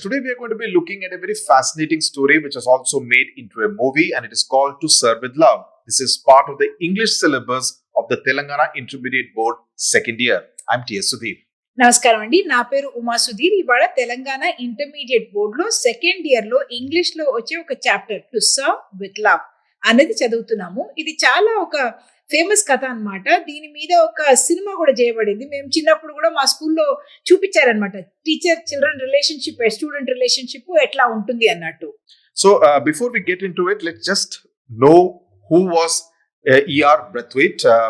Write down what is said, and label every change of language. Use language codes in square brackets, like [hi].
[en] Today we are going to be looking at a very fascinating story which is also made into a movie, and it is called To Serve with Love. This is part of the English syllabus of the Telangana Intermediate Board second year. I'm T.S. Sudhir. [te] నమస్కారం అండి. నా పేరు ఉమా సుధీర్. ఇవాళ Telangana intermediate బోర్డులో second year లో English లో వచ్చే ఒక chapter to serve with love అనేది చదువుతున్నాము. ఇది చాలా ఒక ఫేమస్ కథ అన్నమాట. దీని మీద ఒక సినిమా కూడా చేయబడింది. మేము చిన్నప్పుడు కూడా మా స్కూల్లో చూపించారనమాట. Teacher children relationship, student relationship ఎట్లా ఉంటుంది అన్నట్టు. [en] So, before we get into it, let's just know who was E.R. Brathwaite.